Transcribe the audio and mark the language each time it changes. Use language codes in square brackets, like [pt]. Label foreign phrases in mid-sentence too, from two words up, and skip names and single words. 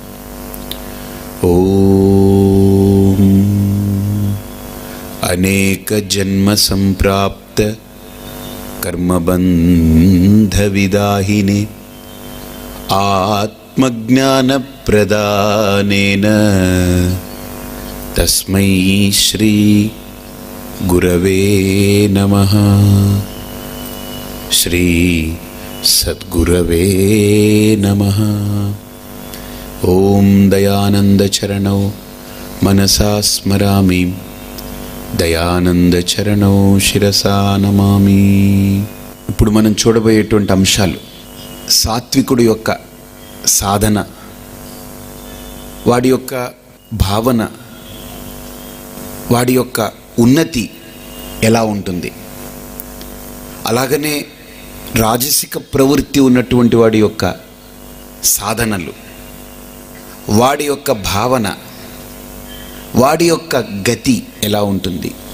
[sa] ओम अनेक जन्म संप्राप्त कर्मबंध विदाहिने आत्मज्ञान प्रदानेन तस्मै श्री गुरवे नमः। श्री सद्गुरवे नमः। ओम दयानंद चरणौ मनसा स्मरामि దయానంద చరణో శిరసా నమామి. [te] ఇప్పుడు మనం చూడబోయేటువంటి అంశాలు సాత్వికుడి యొక్క సాధన, వాడి యొక్క భావన, వాడి యొక్క ఉన్నతి ఎలా ఉంటుంది, అలాగనే రాజసిక ప్రవృత్తి ఉన్నటువంటి వాడి యొక్క సాధనలు, వాడి యొక్క భావన, వాడి యొక్క గతి ఎలా ఉంటుంది,